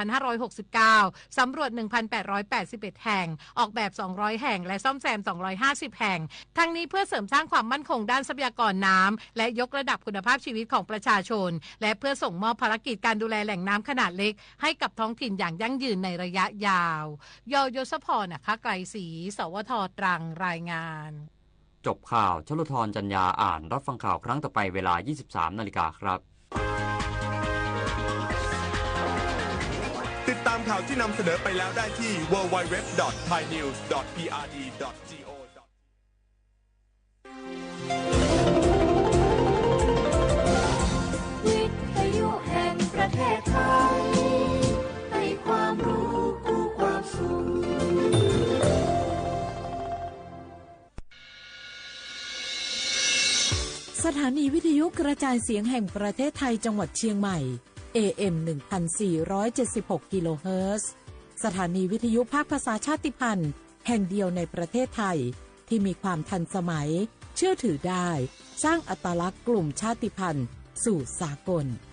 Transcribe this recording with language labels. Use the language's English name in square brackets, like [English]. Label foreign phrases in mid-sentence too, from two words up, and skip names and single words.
[Thai] 2569 สำรวจ 1,881 แห่งออกแบบ 200 แห่งและซ่อมแซม 250 แห่งทั้งนี้เพื่อเสริมสร้างความมั่นคงด้านทรัพยากรน้ำและยกระดับคุณภาพชีวิตของประชาชนและเพื่อส่งมอบภารกิจการดูแลแหล่งน้ำขนาดเล็กให้กับท้องถิ่นอย่างยั่งยืนในระยะยาวยศพรนะคะไกรศรีสวท. ตรังรายงาน จบข่าวชลธรจัญญาอ่านรับฟังข่าวครั้งต่อไปเวลา 23:00 น. ครับ ติดตามข่าวที่นำเสนอไปแล้วได้ที่ www.thainews.prd.go วิทยุแห่งประเทศไทยให้ความรู้คู่ความสุข สถานีวิทยุกระจายเสียงแห่งประเทศไทยจังหวัดเชียงใหม่ AM 1476 กิโลเฮิรตซ์สถานีวิทยุภาคภาษาชาติพันธุ์แห่งเดียวในประเทศไทยที่มีความทันสมัยเชื่อถือได้สร้างอัตลักษณ์กลุ่มชาติพันธุ์สู่สากล